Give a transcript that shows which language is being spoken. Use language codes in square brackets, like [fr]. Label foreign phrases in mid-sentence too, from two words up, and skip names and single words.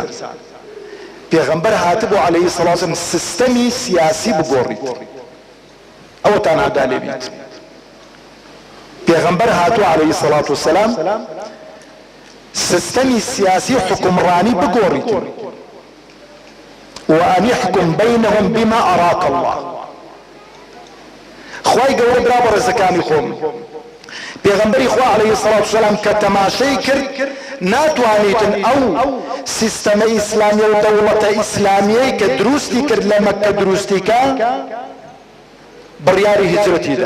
[ckb] پێغەمبەر هاتبوو [ar] عەلەیهی سەڵات وسەلام [ckb] سیستەمی سیاسی بگۆڕیت، ئەوەتان ئاگا لێ بیت. پێغەمبەر هاتووە [ar] عەلەیهی سەڵات وسەلام [ckb] سیستەمی سیاسی حکومڕانی بگۆڕیت. [ar] وأن يحكم بينهم بما أراك الله. [ckb] خوای گەورە برا بەڕێزەکانی خۆم، پێغەمبەری خوا [ar] عەلەیهی سەڵات وسەلام [ckb] کە تەماشەی کرد ناتوانیتن ئەو سیستەمە ئیسلامیە و دەوڵەتە ئیسلامیەی کە دروستی کرد لە مەکە دروستیکە بڕیاری هیجرەتیدا.